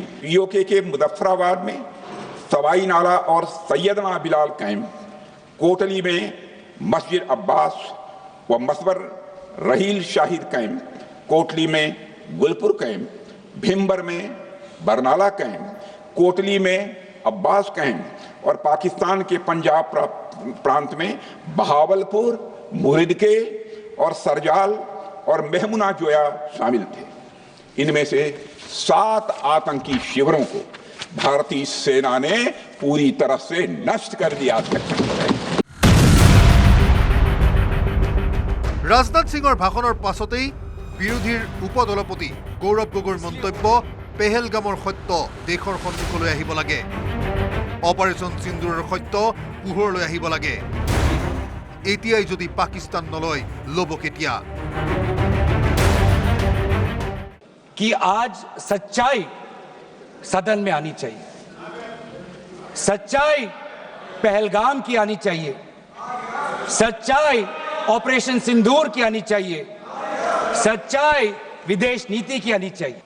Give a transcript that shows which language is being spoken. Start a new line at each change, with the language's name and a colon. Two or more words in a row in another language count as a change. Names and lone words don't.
Hindi: पीओके के मुजफ्फराबाद में सवाई नाला और सैयदना बिलाल कैंप, कोटली में मस्जिद अब्बास व मसबर रहील शाहिद कैंप, कोटली में गुलपुर कैंप, भीमबर में बरनाला कैंप, कोटली में अब्बास कैंप और पाकिस्तान के पंजाब प्रांत में बहावलपुर, मुरिदके और सरजाल और मेहमुना जोया शामिल थे। इनमें से 7 आतंकी शिविरों को भारतीय सेना ने पूरी तरह से नष्ट कर दिया था।
Assamese: ৰাজনাথ সিঙৰ ভাষণৰ পাছতেই বিৰোধীৰ উপদলপতি গৌৰৱ গগৈৰ মন্তব্য, পেহেলগামৰ সত্য দেশৰ সন্মুখলৈ আহিব লাগে, অপাৰেশন সিন্দুৰৰ সত্য পোহৰলৈ আহিব লাগে। এতিয়াই যদি পাকিস্তান নলয়, ল'ব কেতিয়া?
Hindi: कि आज सच्चाई सदन में आनी चाहिए, सच्चाई पहलगाम की आनी चाहिए, सच्चाई ऑपरेशन सिंदूर की आनी चाहिए, सच्चाई विदेश नीति की आनी चाहिए।